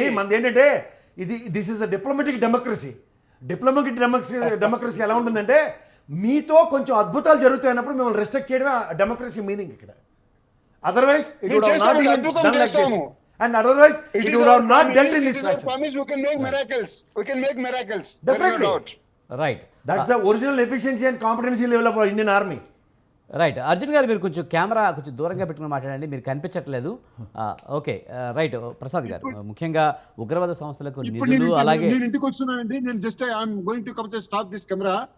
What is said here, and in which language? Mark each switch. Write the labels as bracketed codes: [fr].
[te] మనకి మనది ఏంటంటే [en] This is a diplomatic democracy. [te] Diplomatic democracy ఎలా ఉంటుందంటే మీతో కొంచెం అద్భుతాలు జరుగుతాయన్నప్పుడు మిమ్మల్ని రెస్ట్రిక్ట్ చేయడమే డెమోక్రసీ మీనింగ్ ఇక్కడ. [en] Otherwise it would have not been done like this. And otherwise it would have not dealt in this fashion. We can make miracles. We can make miracles. Definitely. Right That's the original efficiency and competency level of our Indian army. [te] Right Arjun గారు మీరు కొంచెం camera కొంచెం దూరంగా పెట్టుకుని మాట్లాడండి, మీరు కనిపించట్లేదు. Okay right Prasad గారు ముఖ్యంగా ఉగ్రవాద సంస్థలకు ఇప్పుడు నిధులు అలాగే నేను ఇంటికి వచ్చున్నానండి. నేను [en] just I'm going to come to stop this camera